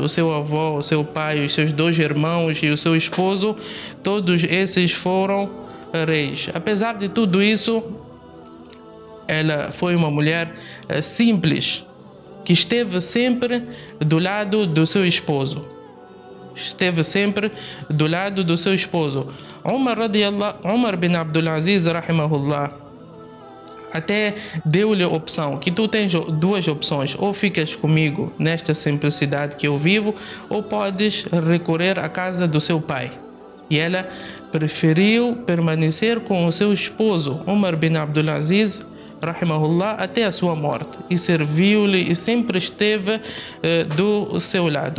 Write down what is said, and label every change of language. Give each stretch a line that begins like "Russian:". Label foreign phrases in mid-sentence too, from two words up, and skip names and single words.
Portuguese: O seu avô, o seu pai, os seus dois irmãos e o seu esposo, todos esses foram reis. Apesar de tudo isso, ela foi uma mulher simples, que esteve sempre do lado do seu esposo. Umar bin Abdul Aziz rahimahullah até deu-lhe a opção que tu tens duas opções: ou ficas comigo nesta simplicidade que eu vivo, ou podes recorrer à casa do seu pai. E ela preferiu permanecer com o seu esposo Umar bin Abdul Aziz rahimahullah até a sua morte, e serviu-lhe e sempre esteve do seu lado.